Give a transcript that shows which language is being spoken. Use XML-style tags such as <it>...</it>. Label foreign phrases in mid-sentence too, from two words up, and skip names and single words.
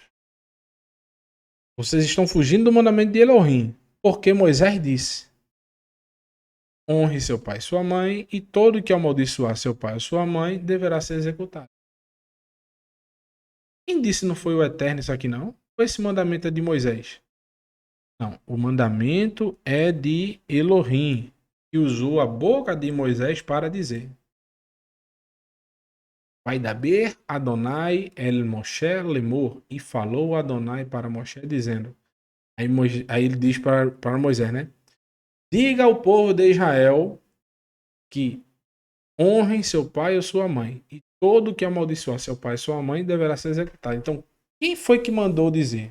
<pt>Vocês estão fugindo do mandamento de Elohim, porque Moisés disse: honre seu pai e sua mãe, e todo que amaldiçoar seu pai ou sua mãe deverá ser executado. Quem disse não foi o Eterno isso aqui, não? Ou esse mandamento é de Moisés? Não, o mandamento é de Elohim, que usou a boca de Moisés para dizer:</pt> <he>וידבר יהוה אל משה לאמר.</he> <pt>E falou Adonai para Moshe, dizendo: aí ele diz para Moisés, né? Diga ao povo de Israel que honrem seu pai ou sua mãe, e todo que amaldiçoar seu pai e sua mãe deverá ser executado. Então, quem foi que mandou dizer?</pt>